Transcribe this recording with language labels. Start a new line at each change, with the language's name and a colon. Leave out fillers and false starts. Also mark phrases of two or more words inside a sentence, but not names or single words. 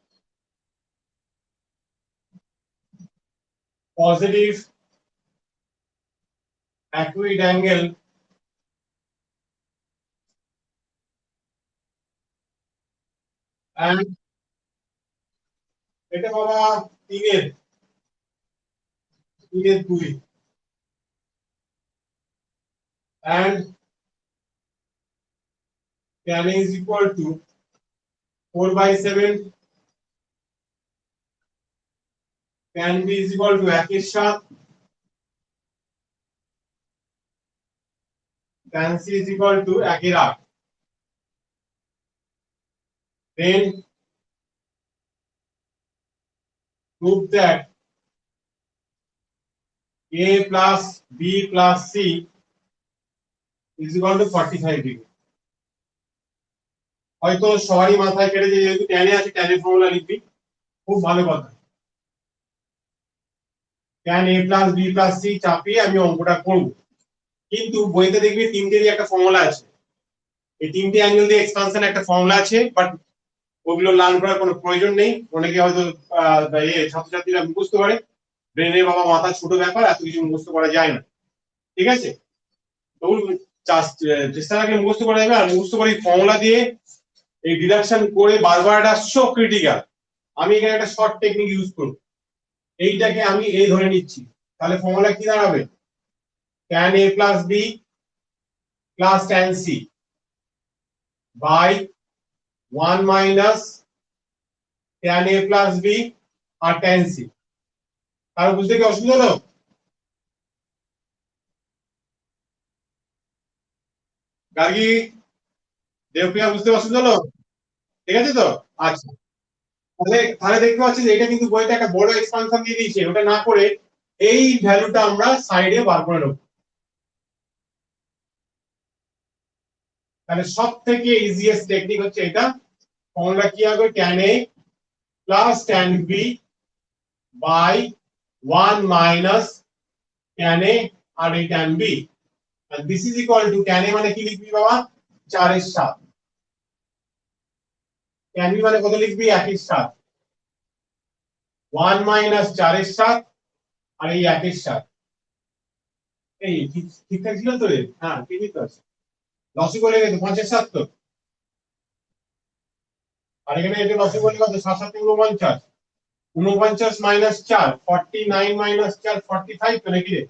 English: positive acute angle and
Bangla: এটা বাবা তিনের তিনের দুই
English: and tan is equal to 4/7, tan b is equal to 1/7, tan c is equal to 1/8, then prove that a plus b plus c is equal to 45 degree।
Bangla: হয়তো সবারই মাথায় কেটে যে যেহেতু tan এ আছে tan এর ফর্মুলা লিখবি, খুব ভালো কথা।
English: tan a plus b plus c
Bangla: চাপিয়ে আমি অঙ্কটা করব, কিন্তু বইতে দেখবি তিনটেরই একটা ফর্মুলা আছে, এই তিনটে অ্যাঙ্গেল দিয়ে এক্সপানশন একটা ফর্মুলা আছে, বাট ওগুলো লার্ন করার কোনো প্রয়োজন নেই। অনেকে হয়তো ছাত্রছাত্রীরা মুখস্থ করে, ব্রেনের বাবা মাথা ছোট ব্যাপার, এত কিছু মুখস্থ করা যায় না, ঠিক আছে। তো চেষ্টা রাখলে মুখস্থ করা যাবে, আর মুখস্থ করে ফর্মুলা দিয়ে এই ডিডাকশন করে বারবার, এটা
English: so critical.
Bangla: আমি এখানে একটা
English: short technique use
Bangla: করব, এইটাকে আমি এই ধরে নিচ্ছি, তাহলে ফর্মুলা কি দাঁড়াবে,
English: tan a plus b plus tan c by 1 minus tan a plus b আর tan c।
Bangla: আর বুঝতে কি অসুবিধা হলো? গার্গী, দেবপ্রিয়া, বুঝতে অসুবিধা হলো? ঠিক আছে তো? আচ্ছা, তাহলে তাহলে দেখতে পাচ্ছি যে এটা কিন্তু বইতে একটা বড় এক্সপানশন দিয়ে দিয়েছে, ওটা না করে এই ভ্যালুটা আমরা সাইডে বার করে নেব। তাহলে সব থেকে
English: easiest technique
Bangla: হচ্ছে এটা, ফর্মুলা কি হবে,
English: tan a plus tan b by 1 minus tan a
Bangla: আর এই tan b,
English: and this is equal to tan a
Bangla: মানে কি লিখবি বাবা 4 এর 7, tan b মানে কত লিখবি 1 এর 7, 1 মাইনাস 4 এর 7 আর এই 1 এর 7। এই ঠিকঠাক ছিল তো রে? হ্যাঁ ঠিকই তো আছে, লসিক হয়ে গেছে 5 এর 7 তো, আর এখানে এটা লসিক হলে কত 7 7 49, 49 মাইনাস 4 49 মাইনাস 4 45 তো নাকি রে?